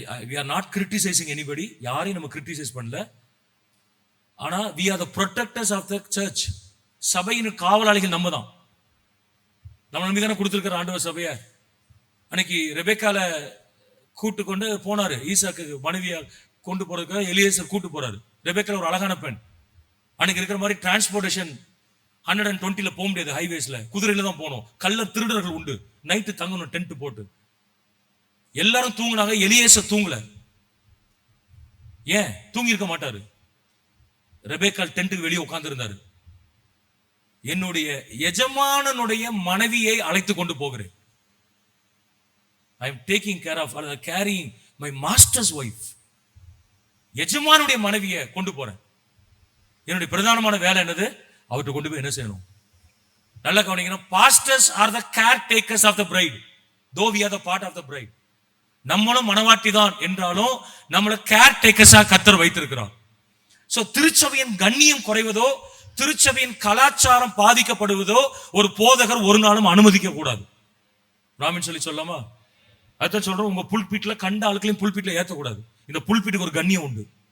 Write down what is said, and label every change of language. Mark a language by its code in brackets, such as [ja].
[en] we are not criticizing anybody. [ta] யாரையும் நம்ம criticise பண்ணல. ஆனா [en] we are the protectors of the church. [ta] சபையின் காவலாளிகள் நம்ம தான். நம்ம நம்பி தானே கொடுத்துருக்கிற ஆண்டவர் சபையை. அன்னைக்கு ரெபேக்கால கூட்டு கொண்டு போனாரு, ஈசாக்கு மனைவியா கொண்டு போறதுக்கு எலியேசர் கூட்டு போறாரு. ரெபேக்கால ஒரு அழகான பெண். அன்னைக்கு இருக்கிற மாதிரி டிரான்ஸ்போர்டேஷன் 120 போக முடியாது. ஹைவேஸ்ல குதிரையில தான் போகணும். கள்ள திருடர்கள் உண்டு. நைட்டு தங்கணும் டென்ட் போட்டு. எல்லாரும் தூங்குனாங்க, எலியேசர் தூங்கல. ஏன் தூங்கி இருக்க மாட்டாரு? ரெபேக்கால் டென்ட்டுக்கு வெளியே உட்கார்ந்து இருந்தாரு. என்னுடைய எஜமானனுடைய மனைவியை அழைத்து கொண்டு போகிறேன். [en] I am taking care of or carrying my master's wife. [ta] எஜமானுடைய மனைவியை கொண்டு போறேன். என்னுடைய பிரதானமான வேலை என்னது? அவர்கிட்ட கொண்டு போய் என்ன செய்யணும்? நல்லா கவனிக்கணும். [en] pastors are the caretakers of the bride, though we are the part of the bride. [ta] நம்மளும் மனவாட்டி தான் என்றாலும் நம்மள கேர்டேக்கர்ஸா கர்த்தர் வைத்திருக்கிறார். சோ திருச்சபையின் கண்ணியம் குறைவதோ, திருச்சபையின் கலாச்சாரம் பாதிக்கப்படுவதோ ஒரு போதகர் ஒரு நாளும் அனுமதிக்க கூடாது. ராமின் சொல்லி சொல்லாமா? அதான் சொல்றோம், உங்க புல்பீட்ல கண்ட ஆளுக்களையும் புல்பீட்ல ஏற்றக்கூடாது. இந்த புல்பீட்டுக்கு ஒரு கண்ணியம் உண்டு.